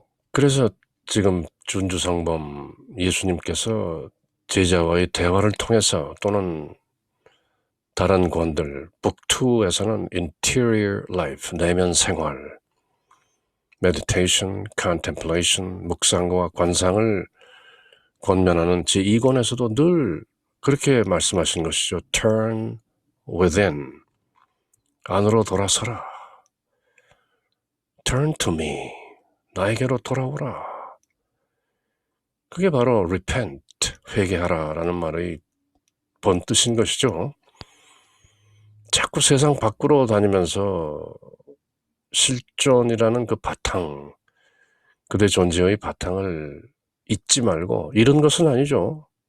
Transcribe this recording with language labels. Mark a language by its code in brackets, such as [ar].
[ko] 그래서 지금 준주성범 예수님께서 제자와의 대화를 통해서 또는 다른 권들 북2에서는 [en] interior life, [ko] 내면 생활, [en] meditation, contemplation, [ko] 묵상과 관상을 권면하는 제2권에서도 늘 그렇게 말씀하신 것이죠. [en] turn within, [ko] 안으로 돌아서라. [en] turn to me, [ko] 나에게로 돌아오라. 그게 바로 repent, 회개하라 라는 말의 본뜻인 것이죠. 자꾸 세상 밖으로 다니면서 실존이라는 그 바탕, 그대 존재의 바탕을 잊지 말고, 잃은 것은 아니죠.